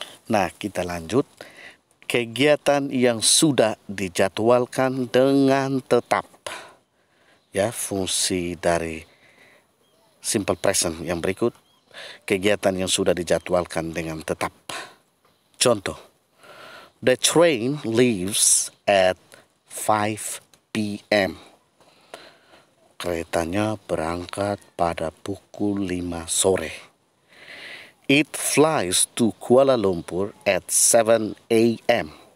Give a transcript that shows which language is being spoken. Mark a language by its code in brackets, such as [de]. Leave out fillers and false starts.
[id] Nah, kita lanjut. Kegiatan yang sudah dijadwalkan dengan tetap. Ya, fungsi dari simple present yang berikut. Kegiatan yang sudah dijadwalkan dengan tetap. [en] Contoh, the train leaves at 5 p.m. [id] Keretanya berangkat pada pukul 5 sore. [en] It flies to Kuala Lumpur at 7 a.m.